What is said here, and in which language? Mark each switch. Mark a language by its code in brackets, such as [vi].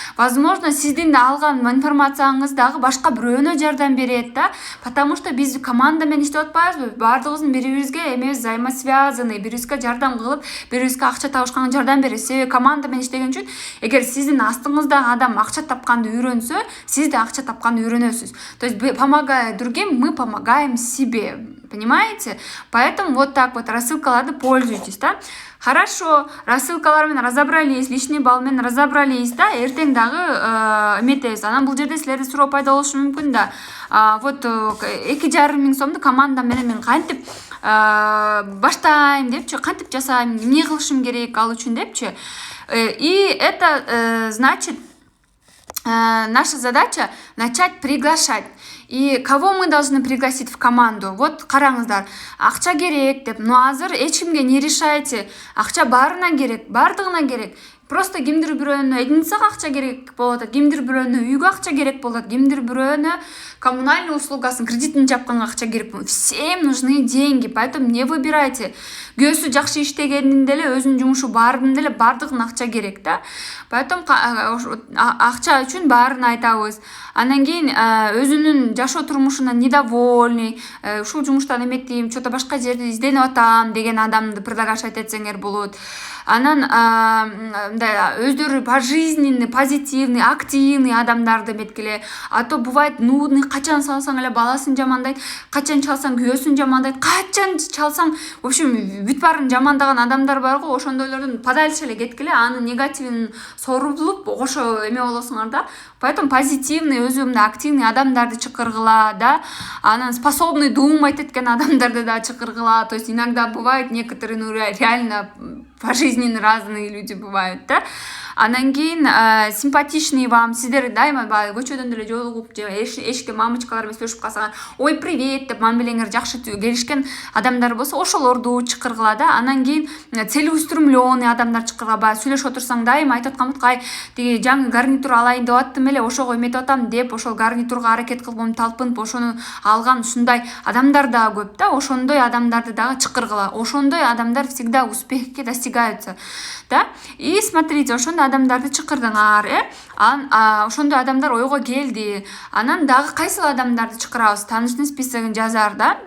[ky] Возможно, сиздин алган информацияңыз дагы башка бирөөнө жардам берет да, [ru] потому что [ky] биз команда менен иштеп атпайбызбы? Бардыгыбыздын бири-бирибизге эмебиз взаимосвязаны, бири-бирибизге жардам кылып, бири-бирибизге акча табышканга жардам беребиз. Себеби команда менен иштеген үчүн, эгер сиздин астыңыздагы адам акча тапканды үйрөнсө, сиз да акча тапканды үйрөнөсүз. [ru] То есть, помогая другим, мы помогаем себе. Понимаете? Поэтому вот так вот рассылкаларды пользуйтесь, да? Хорошо, рассылкалар менен разобрались, личный балл менен разобрались, да? [ky] Эртең дагы эметебиз. Анан бул жерде силерде суроо пайда болушу мүмкүн да. Вот 2,5 сомду команда менен мен кантип баштайм депчи, кантип жасайм, эмне кылышым керек ал үчүн депчи. [ru] И это значит, наша задача начать приглашать. И кого мы должны пригласить в команду? [ky] Вот караңыздар, акча керек деп, но азыр эч кимге [ru] не решаете? [ky] Акча баарына керек, бардыгына керек. Просто кимдир бирөөнө эдинцага акча керек болот, кимдир бирөөнө үйгө акча керек болот, кимдир бирөөнө коммунальный услугасын, кредитин жапканга акча керек болот. [ru] Всем нужны деньги, поэтому не выбирайте. [ky] Күйөөсү жакшы иштегенинде эле өзүнүн жумушу баарында эле бардыгына акча керек да. Поэтому акча үчүн баарын айтабыз. Андан кийин өзүнүн жашоо турмушунан недовольный, ушул жумуштан эметейм, что-то башка жерде изденип атам деген адамды приглашать этсеңер болот. Анан өздөрү пожизненный, позитивный, активный адамдарды эметкиле. [ru] А то бывает нудный, [ky] качан салсаң эле баласын жамандайт, качан чалсаң күйөөсүн жамандайт, качан чалсаң, в общем, бүт баарын жамандаган адамдар бар го, ошондойлордун подальше эле кеткиле, анын негативин сорулуп, ошо эме болосуңар да. Поэтому позитивный, өзүмдө активный адамдарды чакыргыла, да. Анан способный думать эткен адамдарды да чакыргыла. [ru] То есть иногда бывает некоторые, ну реально пожизненно разные люди бывают, да. [ky] Анан кийин симпатичный вам, сиздер дайыма баягы көчөдөн деле жолугуп же эшикте мамочкалар менен сүйлөшүп калсаңар, ой привет деп мам белеңер жакшы келишкен адамдар болсо ошолорду чакыргыла да. Анан кийин целеустремленный адамдар чакыргыла. Баягы сүйлөшүп отурсаң дайыма айтып аткан кай тиги жаңы гарнитур алайын деп аттым эле, ошого эметип атам деп, ошол гарнитурга аракет кылып талпынып ошону алган ушундай адамдар да көп да. Ошондой адамдарды дагы чакыргыла. Ошондой адамдар всегда успехке достигаются, да. И смотрите, ошондой адамдарды чакырдыңар, ошондой адамдар ойго келди. Анан дагы кайсыл адамдарды чакырабыз? Тааныштын списогун жазар да.